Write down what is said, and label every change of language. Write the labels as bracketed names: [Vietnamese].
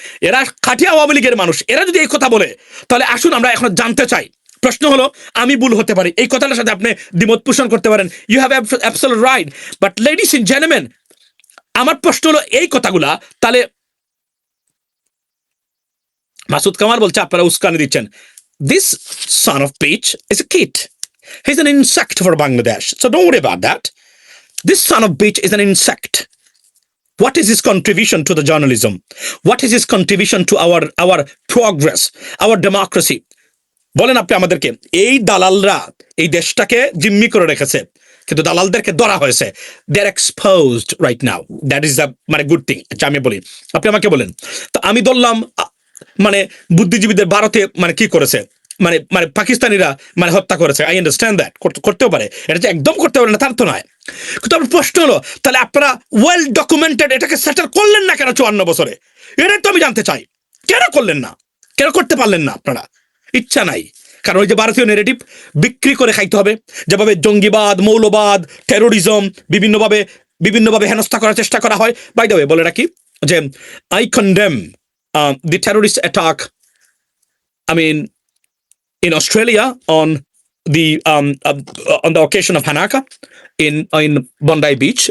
[Bangla] এরা খাঁটি আওয়ামী লীগের মানুষ, এরা যদি এই কথা বলে, তাহলে আসুন আমরা এখন জানতে চাই। প্রশ্ন হলো, আমি ভুল হতে পারি, এই কথাটার সাথে আপনি দ্বিমত পোষণ করতে পারেন, [English] you have absolute right, but ladies and gentleman, [Bangla] আমার প্রশ্ন হলো এই কথাগুলা, তাহলে মাসুদ কামাল বলছে আপনারা উস্কানি দিচ্ছেন। [English] This son of bitch is a kid. He's an insect for Bangladesh, so don't worry about that. This son of bitch is an insect. What is his contribution to the journalism? What is his contribution to our progress, our democracy? [Bangla] বলেন আপনি আমাদেরকে। এই দালালরা এই দেশটাকে জিম্মি করে রেখেছে, কিন্তু দালালদেরকে ধরা হয়েছে, [English] They are exposed right now, that is the মানে good thing. [Bangla] আচ্ছা আমি বলি, আপনি আমাকে বলেন, তো আমি ধরলাম মানে বুদ্ধিজীবীদের ভারতে মানে কি করেছে, মানে পাকিস্তানিরা মানে হত্যা করেছে, [English] I understand that, [Bangla] করতেও পারে, এটা যে একদম করতে পারে না তার তো নয়। কিন্তু আমার প্রশ্ন হলো, তাহলে আপনারা ওয়েল ডকুমেন্টেড এটাকে সেটেল করলেন না কেন 54 বছরে? এটাই তো আমি জানতে চাই, কেন করলেন না, কেন করতে পারলেন না? আপনারা ইচ্ছা নাই, কারণ ওই যে ভারতীয় নেগেটিভ বিক্রি করে খাইতে হবে, যেভাবে জঙ্গিবাদ, মৌলবাদ, টেরোরিজম বিভিন্নভাবে হেনস্থা করার চেষ্টা করা হয়। [English] by the way [Bangla] বলে রাখি যে [English] I condemn the terrorist attack, I mean, in Australia on the occasion of Hanaka in Bondi Beach.